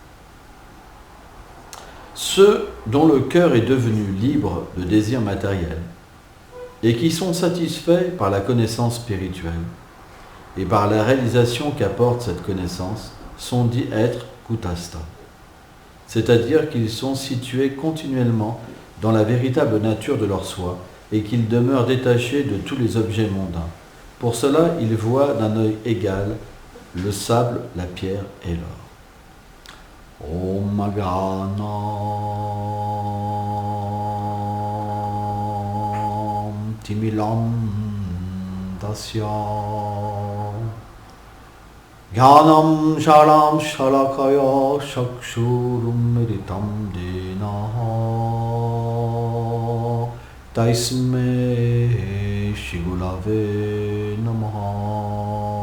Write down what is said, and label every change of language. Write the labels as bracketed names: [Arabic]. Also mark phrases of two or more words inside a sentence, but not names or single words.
[French] Ceux dont le cœur est devenu libre de désirs matériels et qui sont satisfaits par la connaissance spirituelle et par la réalisation qu'apporte cette connaissance sont dits être kutastha, c'est-à-dire qu'ils sont situés continuellement dans la véritable nature de leur soi et qu'ils demeurent détachés de tous les objets mondains. Pour cela, ils voient d'un œil égal le sable, la pierre et l'or. [Sanskrit] ॐ अगन तिमिलम् दस्य ज्ञानम् शलम् शलाकया शक्षुरुम् मेरितम् देन तैस्मे शिगुलवे नमः.